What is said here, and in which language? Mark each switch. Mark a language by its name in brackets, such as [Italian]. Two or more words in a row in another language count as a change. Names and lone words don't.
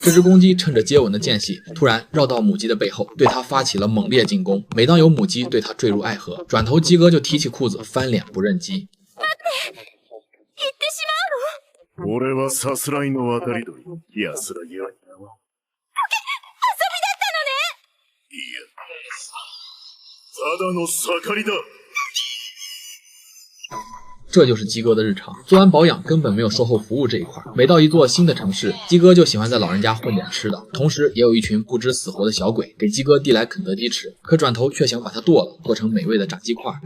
[Chinese] 这只公鸡趁着接吻的间隙，突然绕到母鸡的背后，对它发起了猛烈进攻。每当有母鸡对它坠入爱河，转头鸡哥就提起裤子翻脸不认鸡。 [Japanese] 俺はさすらいの渡り鳥、安らぎは。遊びだったのね。いや、ただの盛りだ。 [Chinese] 这就是鸡哥的日常，做完保养根本没有售后服务这一块。每到一座新的城市，鸡哥就喜欢在老人家混点吃的，同时也有一群不知死活的小鬼给鸡哥递来肯德基吃，可转头却想把它剁了，做成美味的炸鸡块。